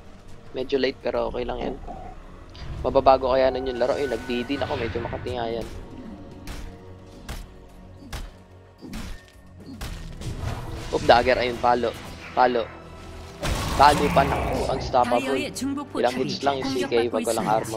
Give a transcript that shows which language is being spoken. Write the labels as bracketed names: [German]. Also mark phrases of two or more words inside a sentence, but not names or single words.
[Filipino] Medyo late pero okay lang yan. Mababago kaya nun yung laro. Nag-DD na ako, medyo makatingayan. Oh, dagger, ayun, palo. Palo. Palo pa na unstoppable. [Korean] 다이어의 중부 [Filipino] Ilang [Korean] 포탑이 [Filipino] hits lang yung CK [Korean] 공격받고 [Filipino] pag walang [Korean] 있습니다. [Filipino] armor.